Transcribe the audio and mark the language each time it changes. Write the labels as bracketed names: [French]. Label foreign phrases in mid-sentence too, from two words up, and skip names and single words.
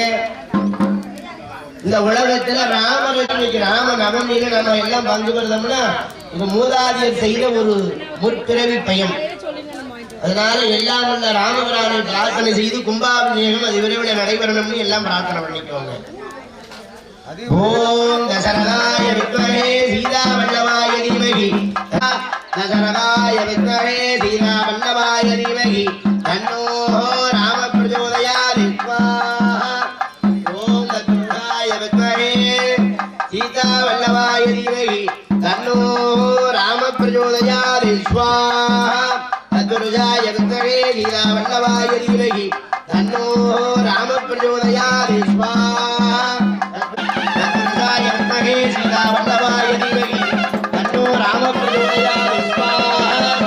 [Tamil] இந்த உலகத்துல ராம நவமியில நம்ம எல்லாம் பங்கு பெறுதோம்னா இது மூதாதியர் செய்த ஒரு முற்பிறவி பயன். அதனால எல்லாம் உள்ள ராமபிரானை பிரார்த்தனை செய்து கும்பாபிஷேகம் அது விரைவில் நடைபெறணும்னு எல்லாம் பிரார்த்தனை பண்ணிக்கோங்க. [Sanskrit] ॐ दशरथाय विद्महे सीता वल्लभाय धीमहि दशरथाय विद्महे सीतावल्लभाय धीमहि तन्नो राम प्रचोदयात् स्वाहा ॐ दशरथाय विद्महे सीतावल्लभाय धीमहि तन्नो राम प्रचोदयात् स्वाहा तद्वरुजाय विद्महे सीतावल्लभाय धीमहि तन्नो राम प्रचोदयात् स्वाहा तद्वरुजाय विद्महे सीतावल्लभाय धीमहि तन्नो राम प्रचोदयात् स्वाहा